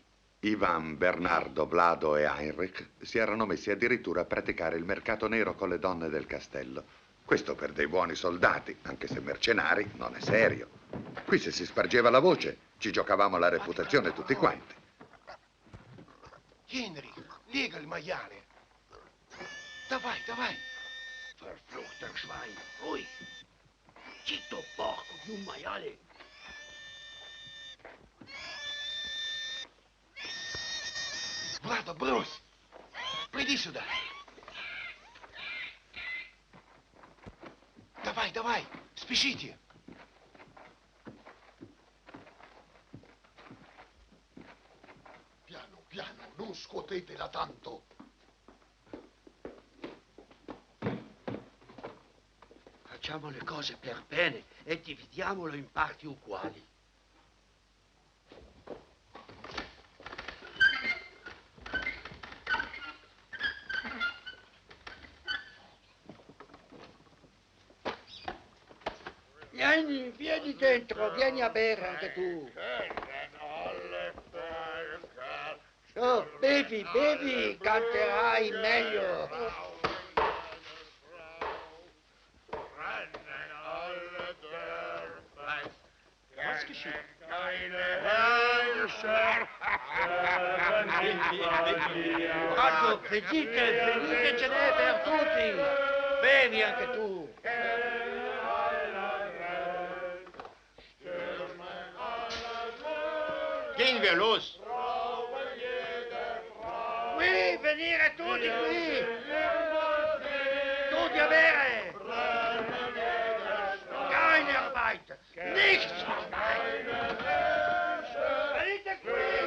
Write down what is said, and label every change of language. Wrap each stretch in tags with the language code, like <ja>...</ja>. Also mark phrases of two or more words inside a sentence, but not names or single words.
<it>Ivan, Bernardo, Vlado e Heinrich si erano messi addirittura a praticare il mercato nero con le donne del castello. Questo per dei buoni soldati, anche se mercenari, non è serio. Qui se si spargeva la voce, ci giocavamo la reputazione tutti quanti. Henry, lega il maiale.</it> <ru>Давай, давай.</ru> <de>Verfluchter Schwein, ruhig.</de> <it>Zitto, porco di un maiale. Vlado,</it> <ru>брось. Приди сюда. Давай, давай, спешите.</ru> <it>Piano, piano, non scuotetela tanto. Facciamo le cose per bene e dividiamolo in parti uguali. Vieni dentro, vieni a bere anche tu. Oh, bevi, bevi, canterai meglio.</it> <de>Was geschieht?</de> <it>Ecco, finite ce n'è per tutti. Bevi anche tu.</it> <de>Gehen wir los.</de> <it>Qui, venire tutti qui. Tutti a bere.</it> <de>Keine Arbeit. Nichts.</de> <it>Venite qui.</it>